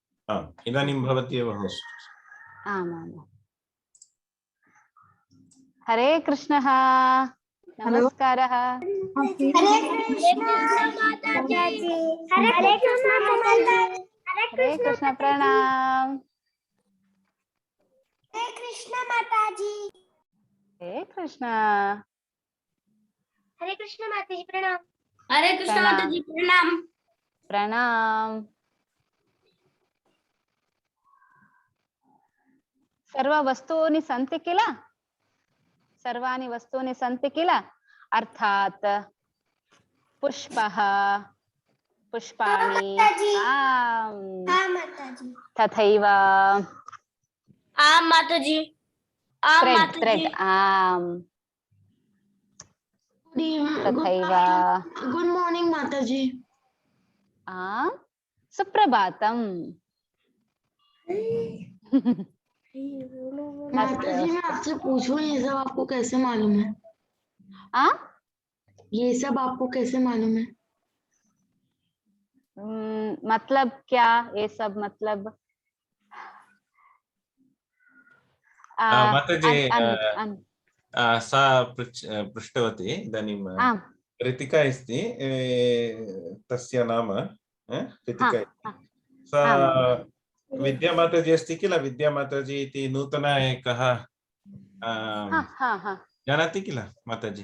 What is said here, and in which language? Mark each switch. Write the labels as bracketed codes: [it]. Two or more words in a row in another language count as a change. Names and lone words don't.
[sa] इदानीं भवती एव होस्ट्। आमाम्। हरे कृष्णः। नमस्कारः। हरे कृष्णा माताजी। हरे कृष्णा माताजी। हरे कृष्ण प्रणाम। हरे कृष्णा माताजी। हरे कृष्ण। हरे कृष्णा माताजी प्रणाम। हरे कृष्णा प्रणाम। माताजी प्रणाम। प्रणाम। सर्ववस्तूनि सन्ति किल? सर्वाणि वस्तूनि सन्ति किल? अर्थात् पुष्पः, पुष्पाणि, तथैव माताजी। [en] thread, thread, तथैव good morning माताजी। [sa] सुप्रभातम। [hi] माताजी मैं आपसे पूछूं, ये सब आपको कैसे मालूम है? ये सब आपको कैसे मालूम है? मतलब क्या ये सब? मतलब [sa] माताजी सा पृष्टवती इदानीं ऋतिका अस्ति, तस्य नाम ऋतिका। सा विद्यामाताजी अस्ति किल? विद्यामाताजी इति नूतन एकः जानाति किल माताजी?